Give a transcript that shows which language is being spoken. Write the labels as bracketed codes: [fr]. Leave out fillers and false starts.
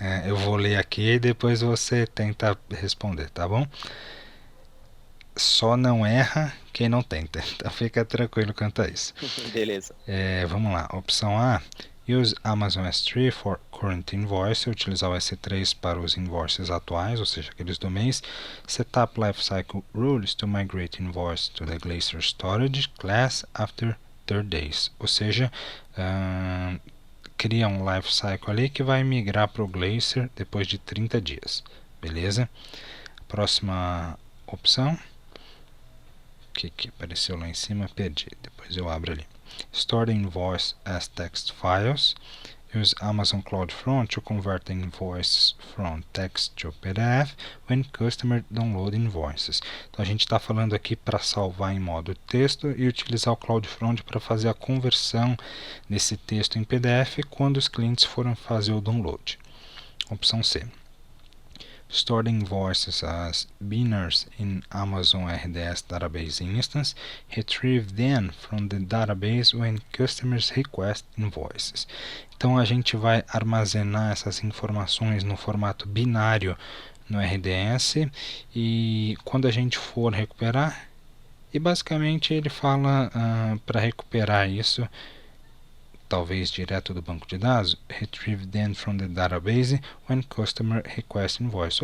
[pt] Eu vou ler aqui e depois você tenta responder, tá bom? Só não erra quem não tenta. Então fica tranquilo quanto a isso. Beleza. Vamos lá. Opção A. [en] Use Amazon S3 for current invoice, [pt] utilizar o S3 para os invoices atuais, ou seja, aqueles do mês. [en] Setup lifecycle rules to migrate invoice to the Glacier Storage class after 30 days. [pt] Ou seja, cria um lifecycle ali que vai migrar para o Glacier depois de 30 dias. Beleza? Próxima opção. Que apareceu lá em cima, perdi. Depois eu abro ali. [en] Store the invoice as text files. Use Amazon CloudFront to convert the invoices from text to PDF when customer download invoices. [pt] Então a gente está falando aqui para salvar em modo texto e utilizar o CloudFront para fazer a conversão desse texto em PDF quando os clientes forem fazer o download. Opção C. [en] store the invoices as binaries in Amazon RDS database instance, retrieve them from the database when customers request invoices. [pt] Então a gente vai armazenar essas informações no formato binário no RDS e quando a gente for recuperar, e basicamente ele fala para recuperar isso, talvez direto do banco de dados, [en] retrieve them from the database when customer request invoice.